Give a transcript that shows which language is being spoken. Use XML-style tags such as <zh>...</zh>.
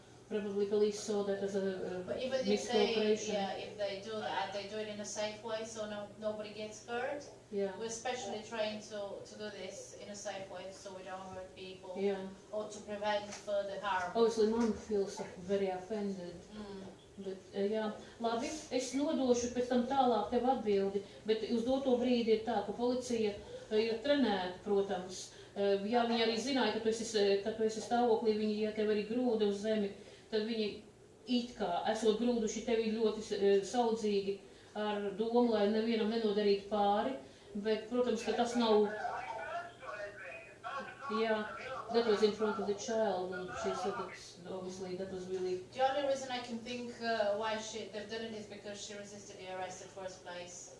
<en>Probably police saw that as a but even miscooperation. if they do that, they do it in a safe way, so nobody gets hurt. Yeah. We're specially trained to do this in a safe way, so we don't hurt people. Yeah. Or to prevent further harm. Obviously, mom feels very offended.</en> <lv>Bet, jā, labi, es nodošu pēc tam tālāk tev atbildi, bet uz doto brīdi ir tā, ka policija ir trenēta, protams. Ja viņi arī zināja, ka tu esi stāvoklī, viņi, ja tev arī grūda uz zemi, tad viņi it kā, esot grūduši tevi ļoti saudzīgi ar domu, lai nevienam nenodarītu pāri, bet, protams, ka tas nav... Jā,</lv> <en>that was in front of the child, and she said that obviously that was really. The only reason I can think why they've done it is because she resisted the arrest in the first place.</en>